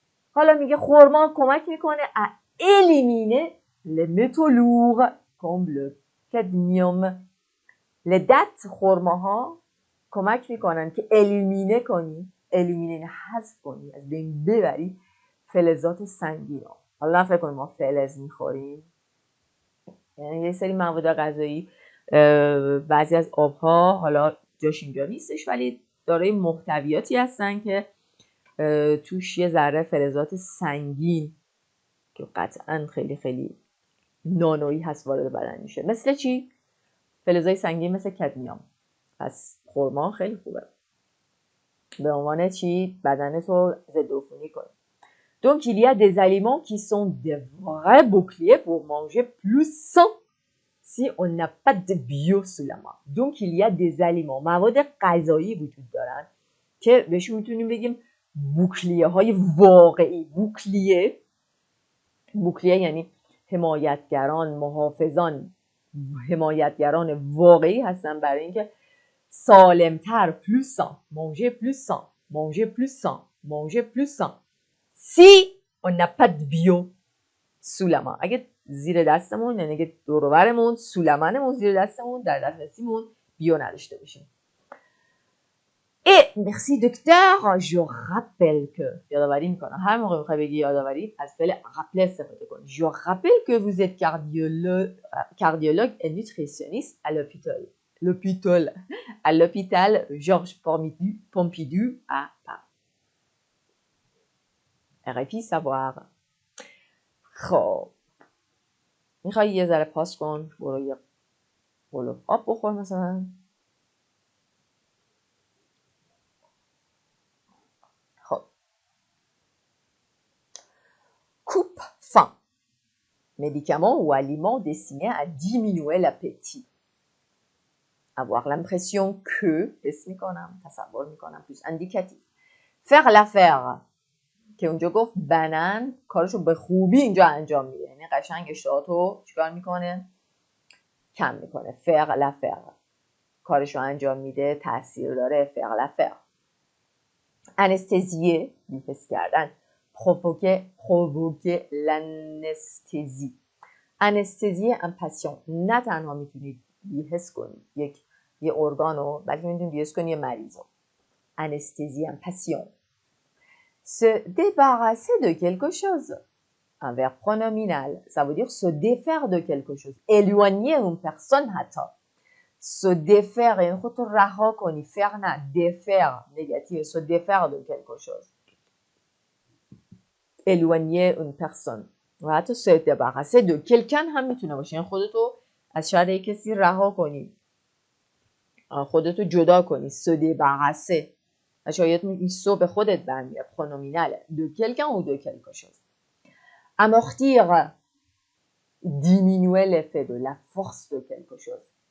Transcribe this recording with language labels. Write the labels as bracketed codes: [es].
[fa] حالا میگه خرما کمک میکنه [fr] éliminer les métaux lourds comme le cadmium. les dattes، [fa] خرماها کمک میکنن که الیمینه کنی، حذف کنی، از بین ببری فلزات سنگین ها. حالا فکر کنیم ما فلز میخوریم، یعنی یه سری مواد غذایی، بعضی از آبها، حالا جاش اینجا نیستش ولی دارای محتویاتی هستن که توش یه ذره فلزات سنگین که قطعا خیلی خیلی نانویی هست وارد بدن میشه. مثل چی؟ فلزای سنگین مثل کدمیوم. پس خرما خیلی خوبه به عنوان چی؟ بدنتو ضد عفونی کنه. [fr] Donc il y a des aliments qui sont des vrais boucliers pour manger plus sain si on n'a pas de bio sous la main. Donc il y a des aliments، [fa] مواد غذایی وجود دارن که بهشون میتونیم بگیم بوکلیه های واقعی. بوکلیه یعنی حمایتگران، محافظان، حمایتگران واقعی هستن برای اینکه سالمتر، [fr] plus sain، manger plus sain. Si on n'a pas de bio sous la main، [fa] اگه زیر دستمون، یعنی اگه دور و برمون، سولمنمون، زیر دستمون، در دسترسیمون بیو نداشته باشیم. [fr] Et merci docteur, je rappelle que [fa] یادآوری میکنم هر موقع میخوای بگی یادآوری از فعل rappeler استفاده کن. [fr] Je rappelle que vous êtes cardiologue et nutritionniste à l'hôpital Georges Pompidou à Paris. RFI savoir. [fa] خب میخوای یه ذره پاس کن، برو یه بلوف آب بخور مثلا. [fr] خب coupe faim, médicament ou aliment destiné à diminuer l'appétit. Avoir l'impression que [fa] حس میکنم، تصور میکنم [fr] plus indicatif. faire l'affaire [fa] که اونجا گفت بنن کارشو به خوبی اینجا انجام میده، یعنی قشنگ اشتهاتو چیکار میکنه؟ کم میکنه. [fr] faire l'affaire [fa] کارشو انجام میده، تاثیر داره. faire l'affaire. anesthésier بی‌حس کردن. [fr] provoquer l'anesthésie. anesthésie un patient. [fa] نه تنها میتونید بی‌حس کنید یه ارگانو، بلکه میتونید بی‌حس کنید یه مریضو. [fr] anesthésie un patient. se débarrasser de quelque chose. Un verbe pronominal. Ça veut dire se défaire de quelque chose. éloigner une personne [fa] حتی. [fr] se défaire [fa] یعنی خودتو رها کنی. [fr] faire [fa] نه. [fr] défaire négatif. se défaire de quelque chose. éloigner une personne. [fa] و حتی [fr] se débarrasser de quelqu'un [fa] هم میتونه باشه. یعنی خودتو از شر کسی رها کنی. خودتو جدا کنی. [fr] se débarrasser. [fa] شاید این سو به خودت برمیاد. [fr] pronominal. de quelqu'un ou de quelque chose. amortir. diminuer l'effet de la force de quelque chose.